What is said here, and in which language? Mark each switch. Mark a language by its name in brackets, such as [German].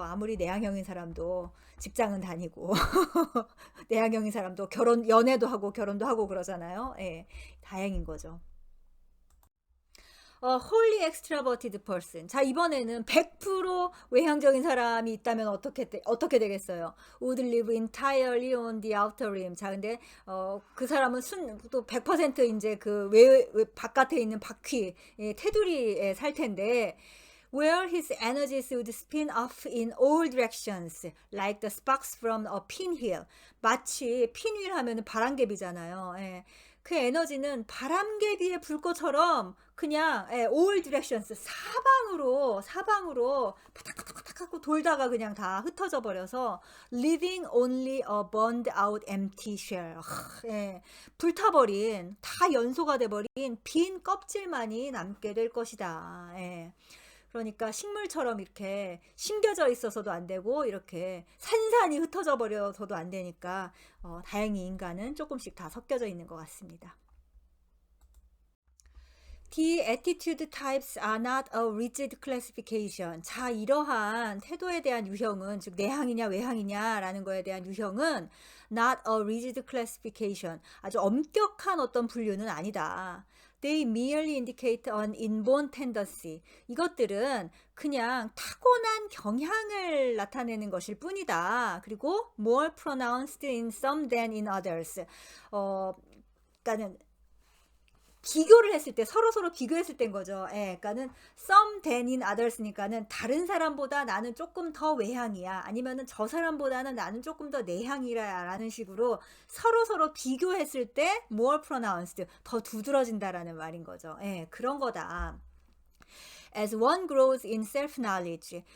[Korean] 아무리 내향형인 사람도 직장은 다니고 내향형인 사람도 연애도 하고 결혼도 하고 그러잖아요. 다행인 거죠. [English] wholly extroverted person. [Korean] 자, 이번에는 100% 외향적인 사람이 있다면 어떻게 되겠어요? [English] would live entirely on the outer rim. [Korean] 자, 근데 그 사람은 또 100% 이제 그 바깥에 있는 바퀴, 테두리에 살 텐데, [English] where his energies would spin off in all directions, like the sparks from a pinwheel. [Korean] 마치 핀휠 하면은 바람개비잖아요. 그 에너지는 바람개비의 불꽃처럼 그냥 [English] all directions, [Korean] 사방으로 파닥파닥파닥 하고 돌다가 그냥 다 흩어져 버려서 [English] leaving only a burned out empty shell. [Korean] 불타버린, 다 연소가 돼버린 빈 껍질만이 남게 될 것이다. 그러니까 식물처럼 이렇게 심겨져 있어서도 안 되고 이렇게 산산이 흩어져 버려서도 안 되니까 다행히 인간은 조금씩 다 섞여져 있는 것 같습니다. [English] The attitude types are not a rigid classification. [Korean] 자, 이러한 태도에 대한 유형은, 즉 내향이냐 외향이냐라는 거에 대한 유형은 [English] not a rigid classification. [Korean] 아주 엄격한 어떤 분류는 아니다. [English] They merely indicate an inborn tendency. [Korean] 이것들은 그냥 타고난 경향을 나타내는 것일 뿐이다. 그리고 [English] more pronounced in some than in others. [Korean] 그러니까는 비교를 했을 때 서로서로 비교했을 때인 거죠. 예. 그러니까는 [English] some than in others [Korean] 니까는 다른 사람보다 나는 조금 더 외향이야. 아니면은 저 사람보다는 나는 조금 더 내향이라라는 식으로 서로서로 비교했을 때 [English] more pronounced [Korean] 더 두드러진다라는 말인 거죠. 예. 그런 거다. [English] As one grows in self-knowledge.